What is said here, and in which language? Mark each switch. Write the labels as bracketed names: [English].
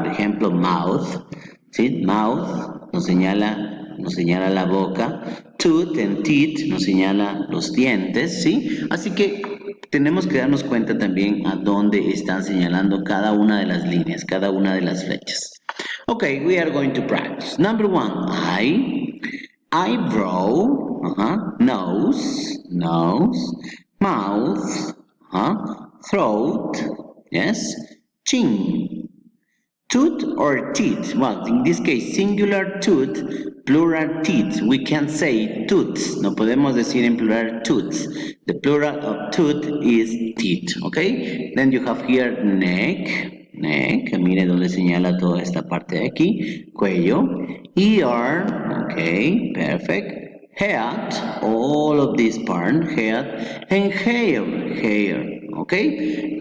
[Spanish] Por ejemplo, mouth, ¿sí? Mouth nos señala la boca. Tooth and teeth nos señala los dientes, ¿sí? Así que tenemos que darnos cuenta también a dónde están señalando cada una de las líneas, cada una de las flechas. [English] Okay, we are going to practice. Number 1, eye. Eyebrow, nose, mouth, throat, yes, chin, tooth or teeth. Well, in this case, singular tooth, plural teeth. We can say tooths. [Spanish] No podemos decir en plural tooths. [English] The plural of tooth is teeth, okay? Then you have here neck, [Spanish] mire donde señala toda esta parte de aquí, [English] cuello, ear, okay, perfect, head, all of this part, head, and hair, okay?